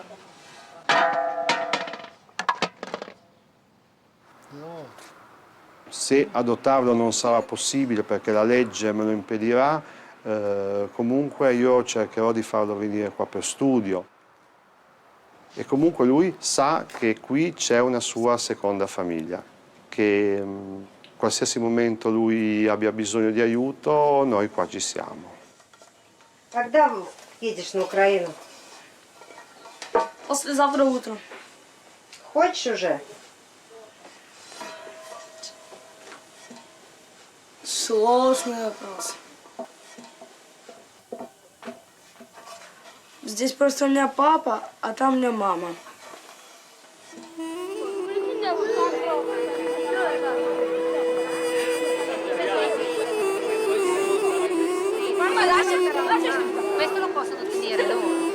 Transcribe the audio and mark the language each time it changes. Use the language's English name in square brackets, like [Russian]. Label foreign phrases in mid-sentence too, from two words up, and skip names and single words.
[Italian] Se adottarlo non sarà possibile perché la legge me lo impedirà, comunque io cercherò di farlo venire qua per studio. E comunque lui sa che qui c'è una sua seconda famiglia, che qualsiasi momento lui abbia bisogno di aiuto, noi qua ci siamo. [Russian] Когда едешь на Украину? Послезавтра утром. Хочешь уже? Сложный вопрос. Здесь просто у меня папа, а там у меня мама. [Italian] Mamma, lasciatelo. Questo lo possono tenere loro.